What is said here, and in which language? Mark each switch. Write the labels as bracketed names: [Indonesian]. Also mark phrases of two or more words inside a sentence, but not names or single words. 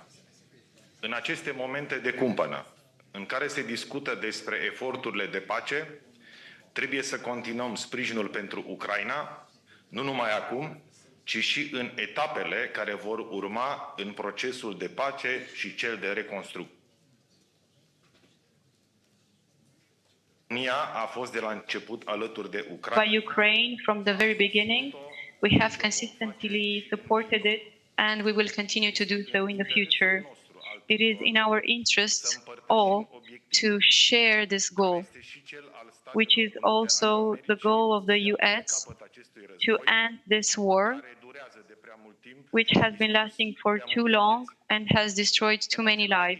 [Romanian] În aceste momente de cumpănă, în care se discută despre eforturile de pace, trebuie să continuăm sprijinul pentru Ucraina, nu numai acum, ci și în etapele care vor urma în procesul de pace și cel de reconstrucție. România a fost de la început alături de Ucraina. [English] By Ukraine from the very beginning, we have consistently supported it and we will continue to do so in the future. It is in our interest all to share this goal, which is also the goal of the US to end this war, which has been lasting for too long and has destroyed too many lives.